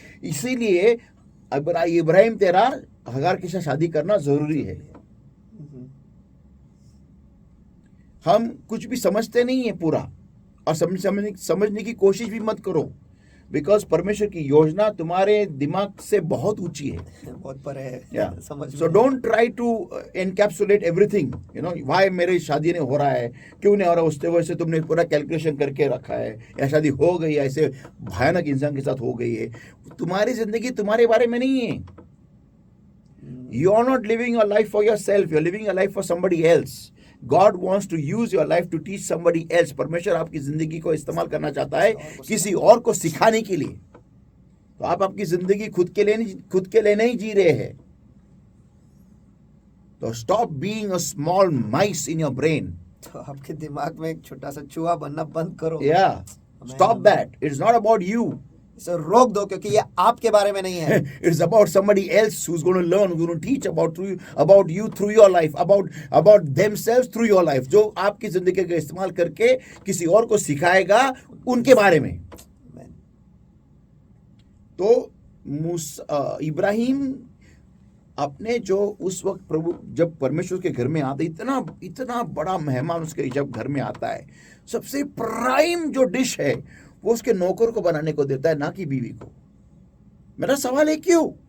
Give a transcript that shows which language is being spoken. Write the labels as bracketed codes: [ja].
[hi] इसीलिए इब्राहिम तेरा हगार के साथ शादी करना जरूरी है। हम कुछ भी समझते नहीं है पूरा, और समझने की कोशिश भी मत करो, बिकॉज परमेश्वर की योजना तुम्हारे दिमाग से बहुत ऊंची है, बहुत पर है। [en] Yeah. [hi] समझ [en] So don't try to encapsulate everything. You know, why [hi] मेरी शादी नहीं हो रहा है, क्यों नहीं हो रहा, उससे वजह से तुमने पूरा कैलकुलेशन करके रखा है, या शादी हो गई है, ऐसे भयानक इंसान के साथ हो गई है। तुम्हारी जिंदगी तुम्हारे बारे में नहीं है। [en] You are not living your life for yourself. You are living your life for somebody else. God wants to use your life to teach somebody else. [hi] परमेश्वर आपकी जिंदगी को इस्तेमाल करना चाहता है किसी और को सिखाने के लिए। तो आप आपकी जिंदगी खुद के लिए नहीं जी रहे हैं। [en] तो stop being a small mice in your brain. [hi] तो आपके दिमाग में एक छोटा सा चूहा बनना बंद करो। [en] या stop that. It's not about you. [hi] इसे रोक दो, क्योंकि ये आपके बारे में नहीं है। [en] It's about somebody else who's going to learn, who's going to teach about you through your life, about themselves through your life. [hi] जो आपकी जिंदगी का इस्तेमाल करके किसी और को सिखाएगा उनके बारे में। तो इब्राहिम अपने जो उस वक्त प्रभु जब परमेश्वर के घर में आते, इतना बड़ा मेहमान उसके जब घर में आता है, सबसे प्राइम जो डिश है वो उसके नौकर को बनाने को देता है, ना कि बीवी को। मेरा सवाल है क्यों?